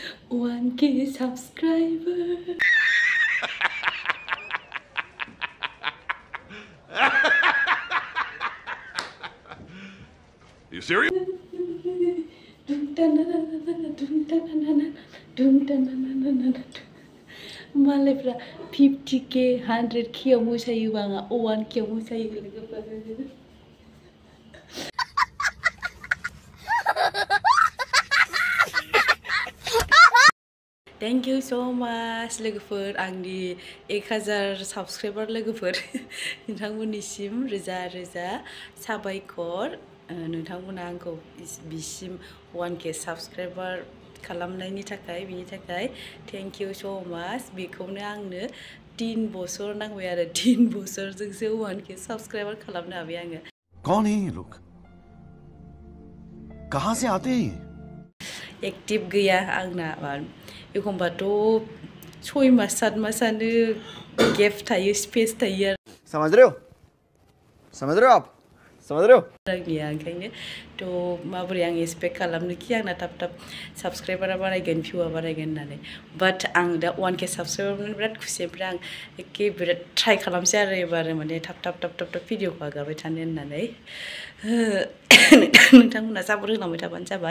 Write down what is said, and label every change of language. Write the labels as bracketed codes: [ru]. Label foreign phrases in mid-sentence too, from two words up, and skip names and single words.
[en] 1K subscriber. You serious? [brx] मालायफ्रा 50K 100K आव मोसायोबा आंहा 1K आव मोसायो लोगोफोर। [en] Thank you so much [brx] लोगोफोर आंनि 1000 साबस्क्राइबार लोगोफोर नोंथांमोननिसिम रोजा रोजा साबायखर नोंथांमोना आंखौ बिसिम 1K साबस्क्राइबार खालामनायनि थाखाय बिनि थाखाय [en] thank you so much [brx] बेखौनो आंनो 3 बोसोर नांबाय आरो 3 बोसोरजोंसो 1K साबस्क्राइबार खालामनो हाबाय आङो। [hi] कौन है ये लोग? कहाँ से आते हैं? [brx] एक्टिव गैया आंना एखमबाथ' 6 मास 7 मासानो गेप थायो स्पेस थायो आरो [hi] समझ रहे हो? समझ रहे हो आप? समझ रहे हो? [brx] आंनिया ओंखायनो थ' माबोरै आं एक्सपेक्ट खालामनोखि आंना थाब थाब साबस्क्राइबारा बारायगोन भिउआ बारायगोन होननानै बाट आं दा 1K साबस्क्राइबार बिराद खुसि ओमफ्राय आं एखे बिराद ट्राइ खालामसै आरो एबार माने थाब थाब भिडिअखौ आगारबाय थानो होननानै नोंथांमोना सापर्ट होलांबाय थाबानो जाबाय।